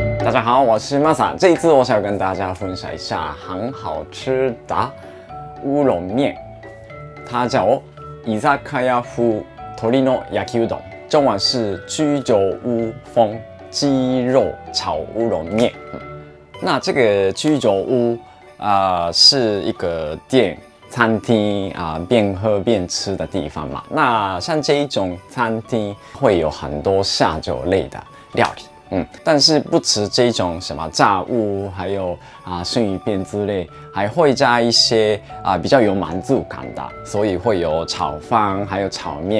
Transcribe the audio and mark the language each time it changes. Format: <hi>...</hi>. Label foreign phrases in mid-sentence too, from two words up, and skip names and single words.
<zh>大家好，我是 Masa。这一次我想跟大家分享一下很好吃的乌龙面，它叫</zh> <ja>居酒屋風鶏の焼きうどん，</ja> <zh>中文是居酒屋风鸡肉炒乌龙面。那这个居酒屋是一个店。餐厅边喝边吃的地方嘛，那像这一种餐厅会有很多下酒类的料理，但是不止这种什么炸物，还有生鱼片之类，还会加一些比较有满足感的，所以会有炒饭，还有炒面。</zh>